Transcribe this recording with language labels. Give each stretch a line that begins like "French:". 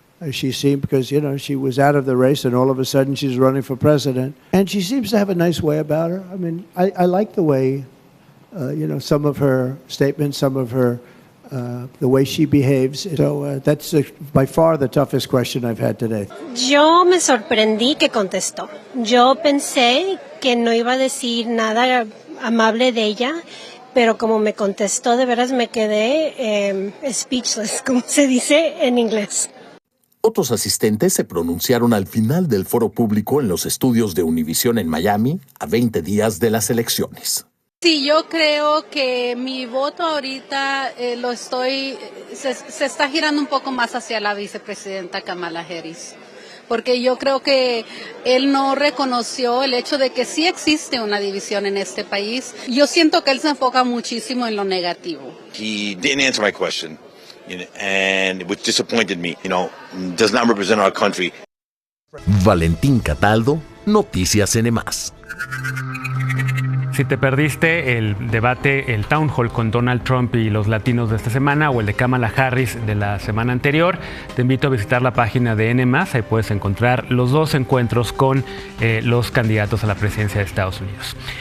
English: She seemed, because, you know, she was out of the race and all of a sudden she's running for president. And she seems to have a nice way about her. I mean, I like the way, some of her statements, some of her, the way she behaves. So that's by far the toughest question I've had today.
Spanish: Yo me sorprendí que contestó. Yo pensé que no iba a decir nada amable de ella, pero como me contestó, de veras me quedé speechless, como se dice en inglés. Otros asistentes se pronunciaron al final del foro público en los estudios de Univisión en Miami, a 20 días de las elecciones. Sí, yo creo que mi voto ahorita se está girando un poco más hacia la vicepresidenta Kamala Harris. Porque yo creo que él no reconoció el hecho de que sí existe una división en este país. Yo siento que él se enfoca muchísimo en lo negativo.
English: He didn't answer my question, and which disappointed me. Does not represent our country.
Spanish: Valentín Cataldo, Noticias NM. Si te perdiste el debate, el Town Hall con Donald Trump y los latinos de esta semana o el de Kamala Harris de la semana anterior, te invito a visitar la página de NM+. Ahí puedes encontrar los 2 encuentros con los candidatos a la presidencia de Estados Unidos.